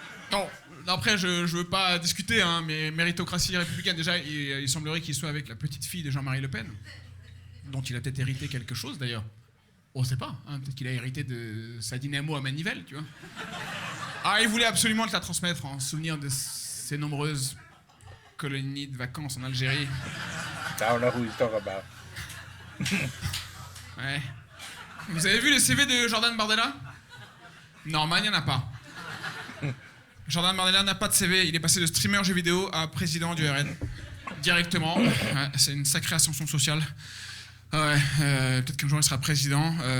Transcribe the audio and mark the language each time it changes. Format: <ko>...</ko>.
<fr>Non, après, je veux pas discuter, hein, mais méritocratie républicaine, déjà, il semblerait qu'il soit avec la petite fille de Jean-Marie Le Pen, dont il a peut-être hérité quelque chose, d'ailleurs. On sait pas, hein, peut-être qu'il a hérité de sa dynamo à manivelle, tu vois. Ah, il voulait absolument te la transmettre en souvenir de ses nombreuses colonies de vacances en Algérie.</fr> <en>I don't know who he's talking about.</en> <fr>Ouais. Vous avez vu le CV de Jordan Bardella? Non, il n'y en a pas. Jordan Bardella n'a pas de CV, il est passé de streamer jeux vidéo à président du RN. Directement. Ouais, c'est une sacrée ascension sociale. Ouais, peut-être qu'un jour il sera président.</fr>